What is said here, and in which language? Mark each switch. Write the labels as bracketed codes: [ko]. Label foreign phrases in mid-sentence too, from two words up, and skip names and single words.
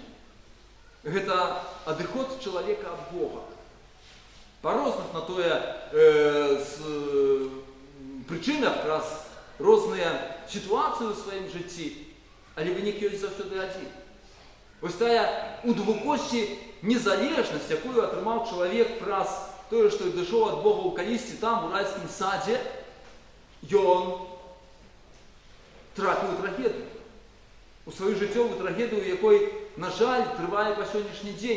[uk] Це відход чоловіка від Бога. По різних на то причинах, раз різні ситуації у своєму житті, але виник є завжди один. Ось та у двокості [be] незалежнасць, якую атрымаў чалавек праз тое, што дайшоў ад Бога ў калісьці там, у райскім садзе, ён трапіў у трагедыю. У сваю жыццёвую трагедыю, якой, на жаль, трывае па сённяшні дзень.